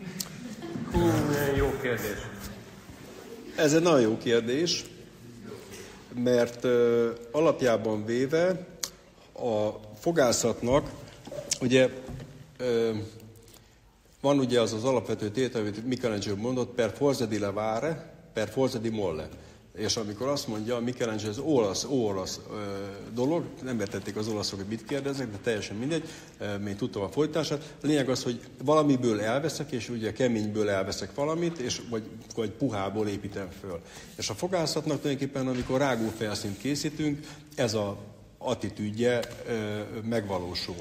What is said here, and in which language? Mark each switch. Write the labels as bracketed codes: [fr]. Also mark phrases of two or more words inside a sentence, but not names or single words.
[hu] Jó kérdés. Ez egy nagyon jó kérdés, mert alapjában véve a fogászatnak, ugye van ugye az alapvető tétel, amit Michelangelo mondott, [it] per forza di levare, per forza di molle. [hu] És amikor azt mondja, Michelangelo, ez olasz dolog, nem értették az olaszok, hogy mit kérdeznek, de teljesen mindegy, még tudtam a folytatását. A lényeg az, hogy valamiből elveszek, és ugye keményből elveszek valamit, és vagy puhából építem föl. És a fogászatnak tulajdonképpen, amikor rágófelszínt készítünk, ez attitűdje megvalósul.